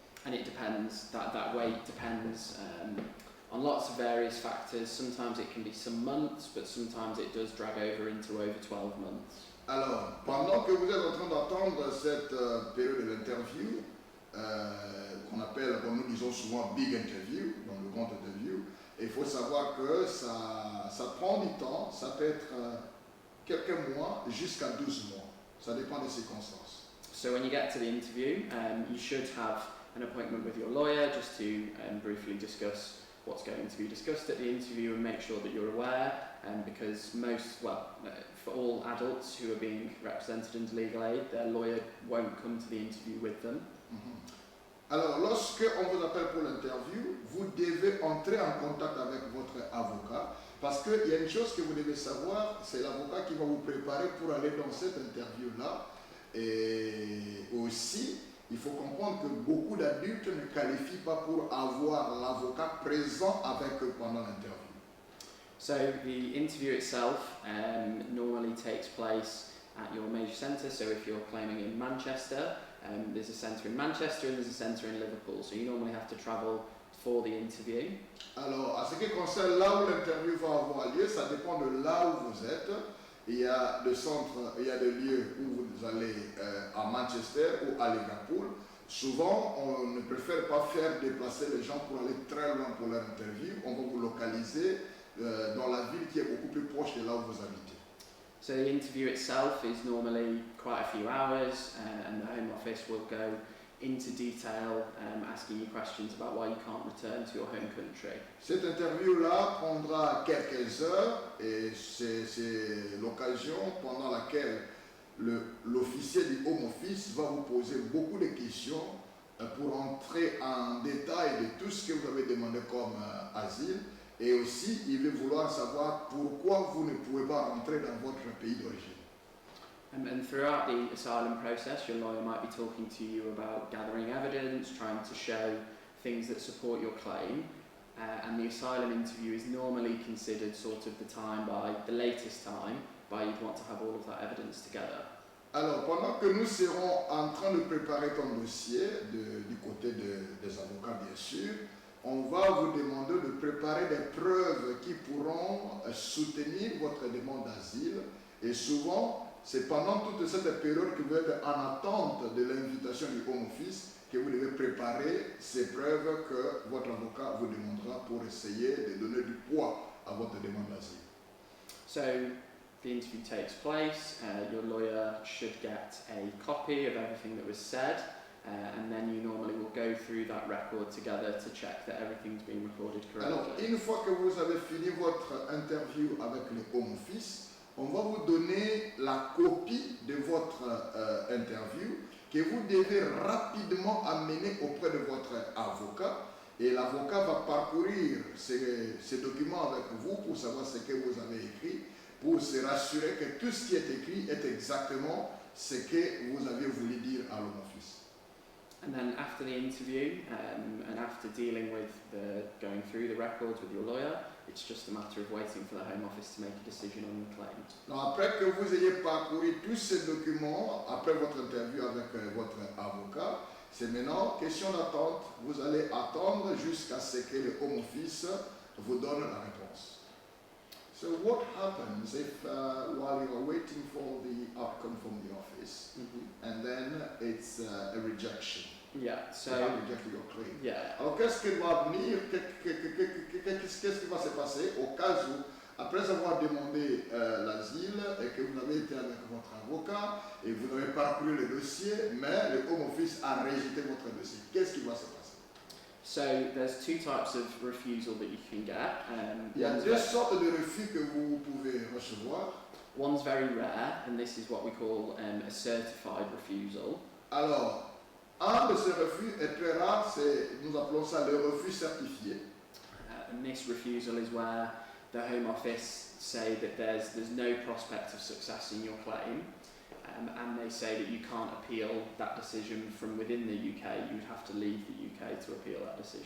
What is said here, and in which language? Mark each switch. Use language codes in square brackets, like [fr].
[en] And it depends, that wait depends on lots of various factors. Sometimes it can be some months, but sometimes it does drag over 12 months. [fr] Alors, pendant que vous êtes en train d'attendre cette période de l'interview, qu'on appelle, comme nous disons souvent, [en] big interview, [fr] donc le grand interview, il faut savoir que ça prend du temps, ça peut être quelques mois jusqu'à 12 mois, ça dépend des circonstances. [en] So when you get to the interview, you should have an appointment with your lawyer just to briefly discuss what's going to be discussed at the interview and make sure that you're aware, because for all adults who are being represented under legal aid, their lawyer won't come to the interview with them. [fr] Alors, lorsque on vous appelle pour l'interview, vous devez entrer en contact avec votre avocat parce qu'il y a une chose que vous devez savoir, c'est l'avocat qui va vous préparer pour aller dans cette interview-là. Et aussi, il faut comprendre que beaucoup d'adultes ne qualifient pas pour avoir l'avocat présent avec eux pendant l'interview. [en] So the interview itself normally takes place at your major centre. So if you're claiming in Manchester, there's a centre in Manchester and there's a centre in Liverpool. So you normally have to travel for the interview. [fr] Alors, à ce qui concerne là où l'interview va avoir lieu, ça dépend de là où vous êtes. Il y a des centres, il y a des lieux où vous allez à Manchester ou à Liverpool. Souvent, on ne préfère pas faire déplacer les gens pour aller très loin pour leur interview. On va vous localiser dans la ville qui est beaucoup plus proche de là où vous habitez. [en] So the interview itself is normally quite a few hours, and the Home Office will go into detail, asking you questions about why you can't return to your home country. [fr] Cette interview-là prendra quelques heures et c'est l'occasion pendant laquelle l'officier du Home Office va vous poser beaucoup de questions pour entrer en détail de tout ce que vous avez demandé comme asile, et aussi il veut vouloir savoir pourquoi vous ne pouvez pas rentrer dans votre pays d'origine. [en] And throughout the asylum process, your lawyer might be talking to you about gathering evidence, trying to show things that support your claim, and the asylum interview is normally considered sort of the latest time by you'd want to have all of that evidence together. [fr] Alors, pendant que nous serons en train de préparer ton dossier, du côté des avocats bien sûr, on va vous demander de préparer des preuves qui pourront soutenir votre demande d'asile, et souvent, c'est pendant toute cette période que vous êtes en attente de l'invitation du Home Office que vous devez préparer ces preuves que votre avocat vous demandera pour essayer de donner du poids à votre demande d'asile. [en] So, the interview takes place, your lawyer should get a copy of everything that was said, and then you normally will go through that record together to check that everything's been recorded correctly. [fr] Alors, une fois que vous avez fini votre interview avec le Home Office, on va vous donner la copie de votre interview que vous devez rapidement amener auprès de votre avocat, et l'avocat va parcourir ces documents avec vous pour savoir ce que vous avez écrit, pour se rassurer que tout ce qui est écrit est exactement ce que vous avez voulu dire à l'Home Office. [en] And then after the interview, and after dealing with going through the records with your lawyer, it's just a matter of waiting for the Home Office to make a decision on the claim. [fr] Donc après que vous ayez parcouru tous ces documents, après votre interview avec votre avocat, c'est maintenant question d'attente. Vous allez attendre jusqu'à ce que le Home Office vous donne la réponse. [en] So what happens if while you are waiting for the outcome from the office, and then it's a rejection? Yeah, so They have rejected your claim. yeah. [fr] Alors qu'est-ce qui va venir, qu'est-ce qui va se passer au cas où, après avoir demandé l'asile et que vous avez été avec votre avocat et vous avez parcouru le dossier, mais le Home Office a rejeté votre dossier? Qu'est-ce qui va se passer? [en] So there's two types of refusal that you can get. [fr] Il y a deux sortes de refus que vous pouvez recevoir. [en] One's very rare, and this is what we call a certified refusal. [fr] Alors, un de ces refus est très rare, nous appelons ça le refus certifié. [en] And this refusal is where the Home Office say that there's no prospect of success in your claim, and they say that you can't appeal that decision from within the UK. You would have to leave the UK to appeal that decision.